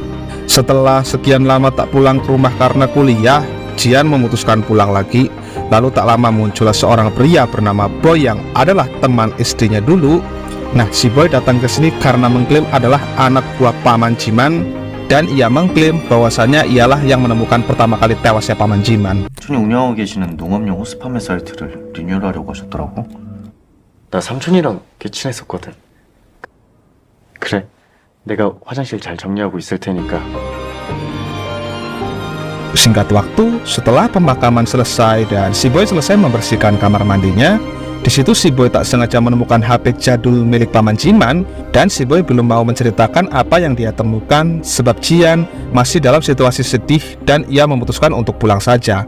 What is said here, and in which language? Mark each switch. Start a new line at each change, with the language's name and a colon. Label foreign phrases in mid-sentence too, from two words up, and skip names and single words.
Indonesian: Setelah sekian lama tak pulang ke rumah karena kuliah, Jian memutuskan pulang lagi. Lalu tak lama muncullah seorang pria bernama Boy yang adalah teman istrinya dulu. Nah, si Boy datang ke sini karena mengklaim adalah anak buah paman Jiman, dan ia mengklaim bahwasannya ialah yang menemukan pertama kali tewasnya paman Jiman.
Korean: 삼촌이 운영하고 계시는 농업용 호스 판매 사이트를 리뉴얼하려고 하셨더라고. 나 삼촌이랑 꽤 친했었거든. 그래, 내가 화장실 잘 정리하고 있을 테니까.
Indonesian: Singkat waktu, setelah pemakaman selesai dan si Boy selesai membersihkan kamar mandinya, di situ si Boy tak sengaja menemukan HP jadul milik paman Jiman, dan si Boy belum mau menceritakan apa yang dia temukan sebab Jian masih dalam situasi sedih dan ia memutuskan untuk pulang saja.